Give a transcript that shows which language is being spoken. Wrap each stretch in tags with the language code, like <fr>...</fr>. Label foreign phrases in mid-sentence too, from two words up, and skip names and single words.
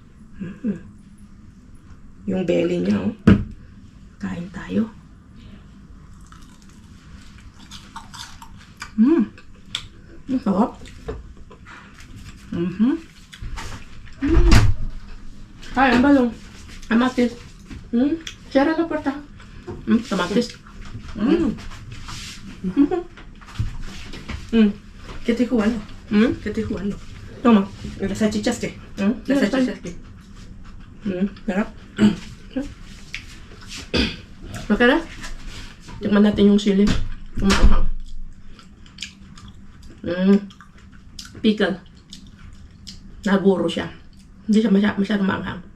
<tl>Yung belly niya, oh. Kain tayo. Ang sarap. Kaya, balong. Amatis.</tl> <es>Cierra la puerta. Tomates. ¿Qué estoy jugando? ¿Qué estoy jugando? Toma. ¿Las salchichas qué? Las ¿Las salchichas qué?</es> <tl>Sarap. Okay na? Tikman natin yung sili. Kumakahang. Pickle. Naguro siya. Hindi siya masyadong maanghang.</tl>